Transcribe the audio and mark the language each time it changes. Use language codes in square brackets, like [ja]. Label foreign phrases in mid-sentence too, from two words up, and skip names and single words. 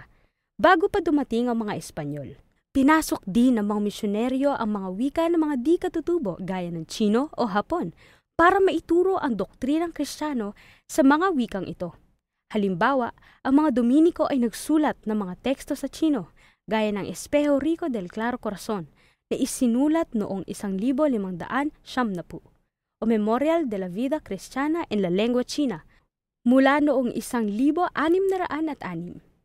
[tl] Bago pa dumating ang mga Espanyol, pinasok din ng mga misyonaryo ang mga wika ng mga di katutubo gaya ng Tsino o Hapon para maituro ang doktrinang Kristiyano sa mga wikang ito. Halimbawa, ang mga Dominiko ay nagsulat ng mga teksto sa Tsino, gaya ng Espejo Rico del Claro Corazon, na isinulat noong 1570 o Memorial de la Vida Cristiana en la Lengua China, mula noong 1606.